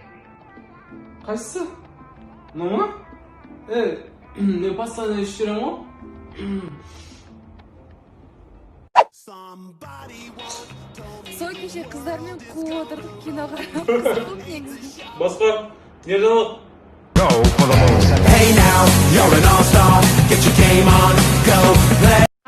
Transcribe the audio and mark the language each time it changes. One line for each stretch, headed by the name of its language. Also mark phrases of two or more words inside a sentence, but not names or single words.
Kazakh: Қайсысы? Ну ма? Мен постоянно ішіп жүремін ғой. Сол кеше қыздармен қуып отырдық киноға. Қызық негізі. Басқа, не жаңалық?
English: Hey now, you're an all-star, get your game on, go play.